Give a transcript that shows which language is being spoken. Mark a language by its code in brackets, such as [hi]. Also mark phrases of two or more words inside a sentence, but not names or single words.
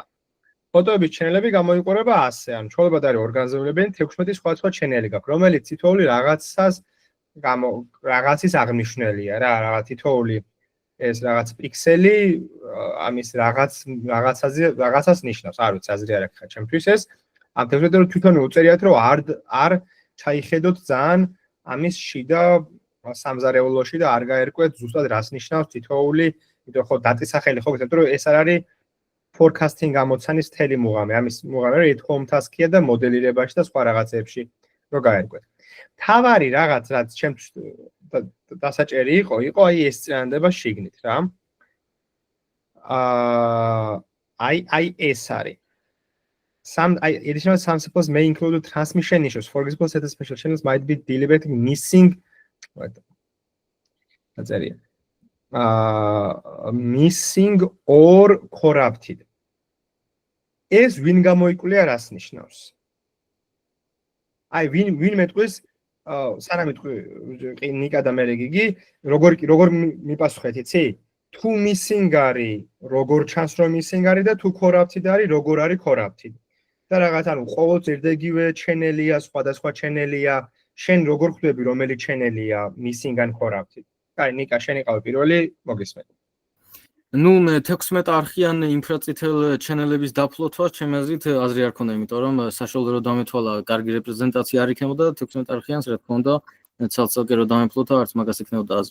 [ka] ფოტოების ჩენელები გამოიყურება ასე, ანუ ჩვეულებრივ არის ორგანიზებულებელი 16 სხვადასხვა ჩენელი გაქვს, რომელიც თითოეული რაღაცის აღნიშნულია რა, რაღაც თითოეული ეს რაღაც პიქსელი ამის რაღაცას ნიშნავს, არ ვიცი, აზრი არ აქვს ჩემთვის ეს. ამ თემებზე რომ თვითონ უწერიათ რომ არ ჩაიხედოთ ძალიან ამის შიდა სამზარეულოში და არ გაერკვეთ ზუსტად რას ნიშნავს თითოეული, იმიტომ ხო დატის სახელი ხო გეტყვით რომ ეს არ არის forecasting გამოცანის თელი მუღამი, ამის მუღამი რომ [en] at home task-ია [ka] და მოდელირებაში და სხვა რაღაცებში რო გაერკვეთ. თავარი რაღაც რაც ჩემს დასაჭერი იყო აი ეს წინადება შიგნით რა. აი ეს არის [en] Some additional samples may include transmission issues. For example, certain special channels might be deliberately missing. That's area. Missing or corrupted. [ka] ეს ვინ გამოიკვლია რას ნიშნავს? აი ვინ მეტყვის სანამ მეტყვი ნიკა და მე გიგი როგორ მიპასუხეთ იცი? თუ missing არის, როგორ ჩანს რომ missing არის და თუ corrupted არის, როგორ არის corrupted. და რაღაც ანუ ყოველ ზერდეგივე ჩენელია, სხვადასხვა ჩენელია, შენ როგორ ხვდები რომელი ჩენელია [en] missing and corrupted? [ka] კაი, ნიკა, შენ იყავი პირველი, მოგესმენთ. ნუ მე 16 არხიან ინფრაწითელ ჩანელების დაფლოთვა ჩემი აზრით აზრი არ ქონდა, იმიტომ რომ საშუალო რომ დამეთვალა კარგი რეპრეზენტაცია არ იქნებოდა 16 არხიანს, რა თქმა უნდა, ცალ-ცალკე რომ დამეფლოთა, არც მაგას იქნებოდა აზრი.